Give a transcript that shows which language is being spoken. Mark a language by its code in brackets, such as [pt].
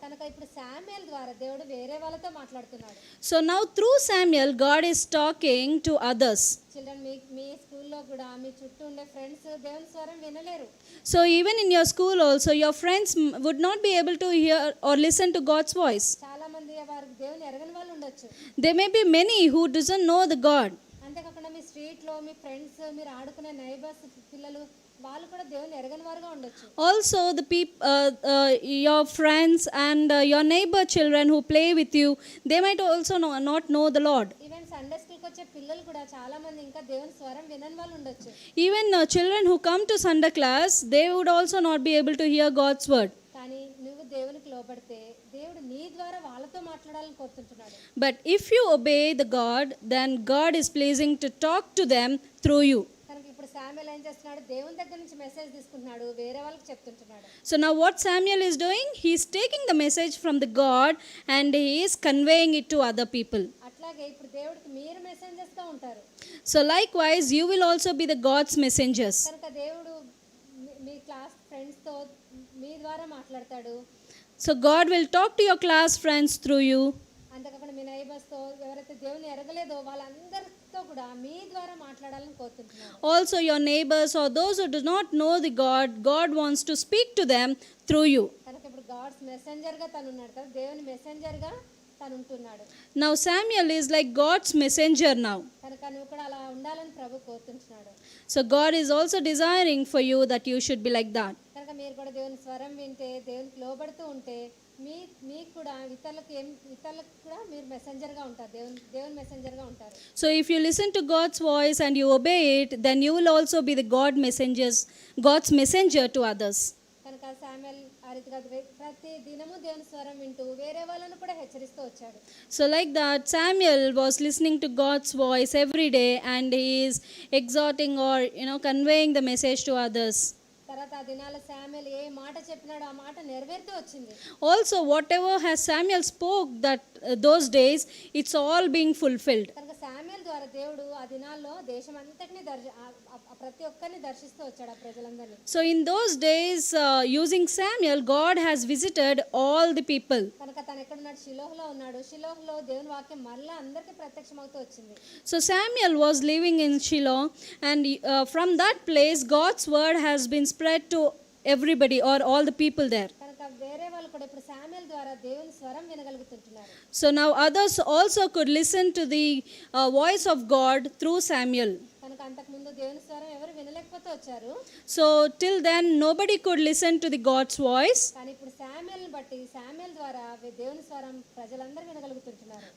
[te] కనుక ఇప్పుడు శామ్యూల్ ద్వారా దేవుడు వేరే వాళ్ళతో మాట్లాడుతున్నాడు. [en] So now through Samuel God is talking to others. [te] Children మీ స్కూల్లో కూడా మీ చుట్టూ ఉండే ఫ్రెండ్స్ దేవుని స్వరం వినలేరు. [en] So even in your school also your friends would not be able to hear or listen to God's voice. [te] చాలా మంది వారికి దేవుని ఎరగని వాళ్ళు ఉండొచ్చు. [en] There may be many who doesn't know the God. [te] అంతేకాకుండా మీ స్ట్రీట్లో మీ ఫ్రెండ్స్, మీరు ఆడుకునే నైబర్స్ పిల్లలు, వాళ్ళు కూడా దేవుని ఎరగని వారుగా ఉండొచ్చు. [en] Also the your friends and your neighbor children who play with you, they might also not know the Lord. [te] Even Sunday స్కూల్కి వచ్చే పిల్లలు కూడా చాలా మంది ఇంకా దేవుని స్వరం వినని వాళ్ళు ఉండొచ్చు. [en] Even children who come to Sunday class, they would also not be able to hear God's word. [te] కానీ నువ్వు దేవునికి లోబడితే దేవుడు నీ ద్వారా వాళ్ళతో మాట్లాడాలని కోరుతుంటున్నాడు. [en] But if you obey the God, then God is pleasing to talk to them through you. [te] కనుక ఇప్పుడు శామ్యూల్ ఏం చేస్తున్నాడు, దేవుని దగ్గర నుంచి మెసేజ్ తీసుకుంటున్నాడు, వేరే వాళ్ళకి చెప్తుంటున్నాడు. [en] So now what Samuel is doing, he is taking the message from the God and he is conveying it to other people. [te] అట్లాగే ఇప్పుడు దేవుడికి మీరు మెసెంజర్స్గా ఉంటారు. [en] So likewise you will also be the God's messengers. [te] కనుక దేవుడు మీ class ఫ్రెండ్స్తో మీ ద్వారా మాట్లాడతాడు. [en] So God will talk to your class friends through you. [te] అంతేకాకుండా మీ నైబర్స్తో, ఎవరైతే దేవుని ఎరగలేదో వాళ్ళందరితో కూడా మీ ద్వారా మాట్లాడాలని కోరుతుంటున్నాడు. [en] Also your neighbors or those who do not know the God wants to speak to them through you. [te] కనుక ఇప్పుడు గాడ్స్ మెసెంజర్గా తను ఉన్నాడు కదా, దేవుని మెసెంజర్గా తను ఉంటున్నాడు. [en] Now Samuel is like God's messenger now. [te] కనుక నువ్వు కూడా అలా ఉండాలని ప్రభు కోరుతుంటున్నాడు. [en] So God is also desiring for you that you should be like that. [te] కనుక మీరు కూడా దేవుని స్వరం వింటే, దేవునికి లోబడుతూ ఉంటే మీకు కూడా ఇతరులకు కూడా మీరు మెసెంజర్గా ఉంటారు, దేవుని మెసెంజర్గా ఉంటారు. [en] So if you listen to God's voice and you obey it, then you will also be the God's messenger to others. [te] కనుక శామ్యూల్ ఆ రీతిగా ప్రతి దినము దేవుని స్వరం వింటూ వేరే వాళ్ళను కూడా హెచ్చరిస్తూ వచ్చాడు. [en] So like that Samuel was listening to God's voice every day and he is exhorting or conveying the message to others. [te] తర్వాత ఆ దినాల శామ్యూల్ ఏ మాట చెప్పినాడో ఆ మాట నెరవేరుతూ వచ్చింది. [en] Also whatever has Samuel spoke that those days, it's all being fulfilled. [te] కనుక Samuel ద్వారా దేవుడు ఆ దినాల్లో దేశం అంతటిని ప్రతి ఒక్కరిని దర్శిస్తూ వచ్చాడు, ఆ ప్రజలందరినీ. [en] So in those days using Samuel, God has visited all the people. [te] కనుక తను ఎక్కడున్నాడు, షిలోహ్లో ఉన్నాడు. షిలోహ్లో దేవుని వాక్యం మళ్ళీ అందరికీ ప్రత్యక్షమవుతూ వచ్చింది. [en] So Samuel was living in Shiloh and from that place God's word has been spread to everybody or all the people there. [te] కనుక వేరే వాళ్ళు కూడా ఇప్పుడు శామ్యూల్ ద్వారా దేవుని స్వరం వినగలుగుతుంటున్నారు. [en] So now others also could listen to the voice of God through Samuel. [te] కనుక అంతకుముందు దేవుని స్వరం ఎవరు వినలేకపోతే వచ్చారు. [en] So till then nobody could listen to the God's voice. [te] కానీ ఇప్పుడు శామ్యూల్ని బట్టి శామ్యూల్ ద్వారా దేవుని స్వరం ప్రజలందరూ వినగలుగుతుంటున్నారు.